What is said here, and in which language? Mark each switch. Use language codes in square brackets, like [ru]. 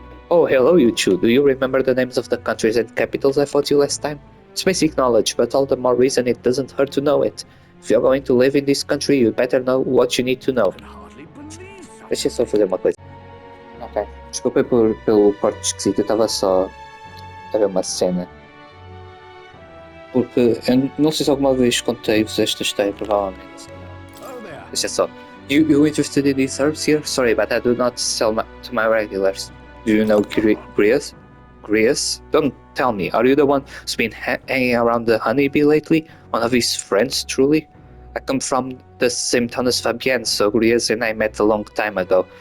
[en] Oh, hello, you two. Do you remember the names of the countries and capitals I taught you last time? It's basic knowledge, but all the more reason it doesn't hurt to know it. If you're going to live in this country, you better know what you need to know. [pt] Deixa eu só fazer uma coisa. Ok. Desculpa pelo corte esquisito, eu estava só a ver uma cena. Porque eu não sei se alguma vez contei-vos esta história, provavelmente. Deixa só. [en] You interested in these herbs here? Sorry, but I do not sell to my regulars. Do you know Grias? Grias? Don't tell me. Are you the one who's been hanging around the honeybee lately? One of his friends, truly? I come from the same town as Fabienne, so Grias and I met a long time ago.